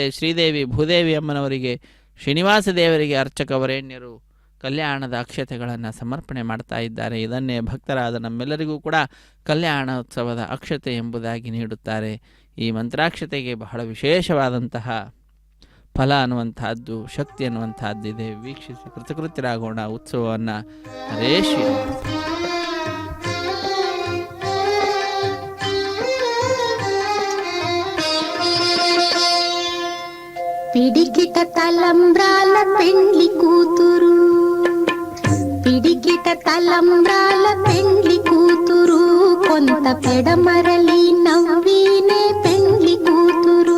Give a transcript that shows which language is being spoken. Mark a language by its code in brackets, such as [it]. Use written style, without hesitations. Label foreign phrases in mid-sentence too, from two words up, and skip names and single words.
[kn] ಶ್ರೀದೇವಿ ಭೂದೇವಿ ಅಮ್ಮನವರಿಗೆ, ಶ್ರೀನಿವಾಸ ದೇವರಿಗೆ ಅರ್ಚಕ ವರೇಣ್ಯರು ಕಲ್ಯಾಣದ ಅಕ್ಷತೆಗಳನ್ನು ಸಮರ್ಪಣೆ ಮಾಡ್ತಾ ಇದ್ದಾರೆ. ಇದನ್ನೇ ಭಕ್ತರಾದ ನಮ್ಮೆಲ್ಲರಿಗೂ ಕೂಡ ಕಲ್ಯಾಣೋತ್ಸವದ ಅಕ್ಷತೆ ಎಂಬುದಾಗಿ ನೀಡುತ್ತಾರೆ. ಈ ಮಂತ್ರಾಕ್ಷತೆಗೆ ಬಹಳ ವಿಶೇಷವಾದಂತಹ ಫಲ ಅನ್ನುವಂತಹದ್ದು, ಶಕ್ತಿ ಅನ್ನುವಂತಹದ್ದಿದೆ. ವೀಕ್ಷಿಸಿ ಕೃತಕೃತ್ಯರಾಗೋಣ ಉತ್ಸವವನ್ನು. ಹರೇ ಶ್ರೀ. [te] పిడికిట తలంబ్రాల పెండ్లి కూతురు, పిడికిట తలంబ్రాల పెండ్లి కూతురు, కొంత పెడమరలి నవ్వీనే పెండ్లి కూతురు.